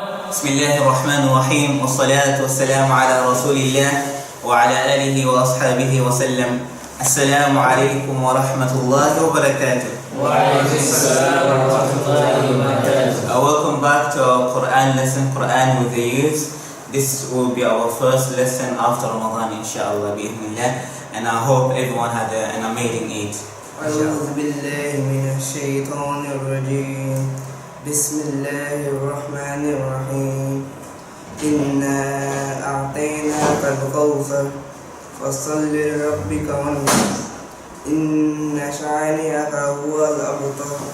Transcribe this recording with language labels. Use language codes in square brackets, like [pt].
[ar] بسم الله الرحمن الرحيم، والصلاة والسلام على رسول الله وعلى آله وأصحابه وسلم. السلام عليكم ورحمة الله وبركاته. وعليكم السلام ورحمة الله وبركاته. [en] Welcome back to our Qur'an lesson, Qur'an with the youth. This will be our first lesson after Ramadan, inshallah, bi'idhnillah. And I hope everyone had an amazing Eid. [ar] أعوذ بالله من الشيطان الرجيم. بسم الله الرحمن الرحيم. إنا أعطيناك الكوثر فصل لربك وانحر إن شانئك هو الأبتر.